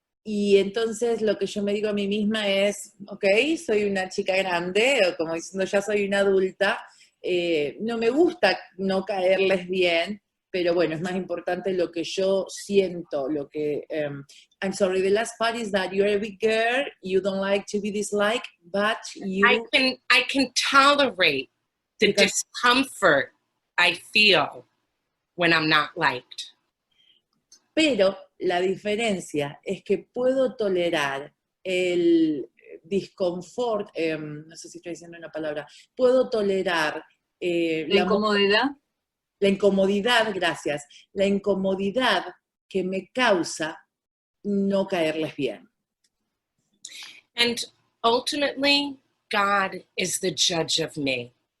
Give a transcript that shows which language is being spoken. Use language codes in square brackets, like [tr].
[es] Y entonces lo que yo me digo a mí misma es, ok, soy una chica grande, o como diciendo ya soy una adulta, no me gusta no caerles bien, pero bueno, es más importante lo que yo siento, lo que... [en] I'm sorry, the last part is that you're a big girl, you don't like to be disliked, but you... I can tolerate the discomfort I feel when I'm not liked. [es] Pero la diferencia es que puedo tolerar el disconfort, no sé si estoy diciendo una palabra, puedo tolerar la incomodidad. La incomodidad, gracias, la incomodidad que me causa no caerles bien. [en] And ultimately, God is the judge of me.